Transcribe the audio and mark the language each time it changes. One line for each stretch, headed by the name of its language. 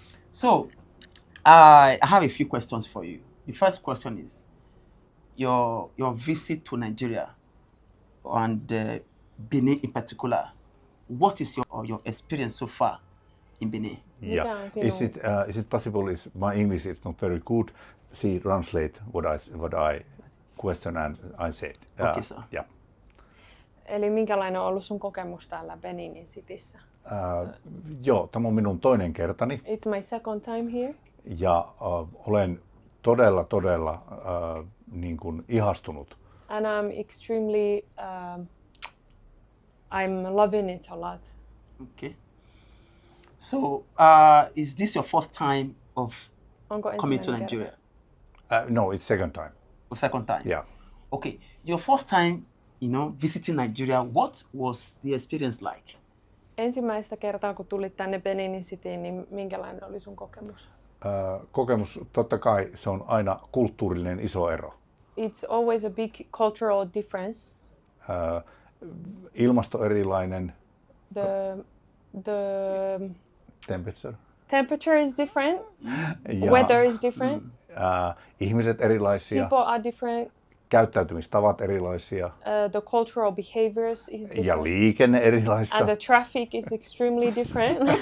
English: So, I have a few questions for you. The first question is your visit to Nigeria and Benin in particular. What is your experience so far in Benin? Yeah. Is it possible? Is my English is not very good. See, translate what I question and I said. Okay, sir. Yeah.
Finnish: Eli minkälainen on ollut sun kokemus täällä Beninin Cityssä? Joo, tämä on minun toinen kertani.
English: It's my second time here.
Finnish: Ja olen todella niin kuin ihastunut.
English: And I'm extremely, I'm loving it a lot. Okay. So, is this your first time of coming to Nigeria? No, it's second time. Second time? Yeah. Okay. Your first time, visiting Nigeria, what was the experience like?
Finnish: Ensimmäistä kertaa, kun tulit tänne Beninin Cityin, niin minkälainen oli sun kokemus? Kokemus, totta kai se on aina kulttuurillinen iso ero.
English: It's always a big cultural difference.
Finnish: Ilmasto erilainen.
English: The temperature is different. Weather is different.
Finnish: Ihmiset erilaisia.
English: People are different.
Finnish: Käyttäytymistavat erilaisia.
English: The cultural behaviors is different.
Finnish: Ja liikenne erilaista.
English: And the traffic is extremely different.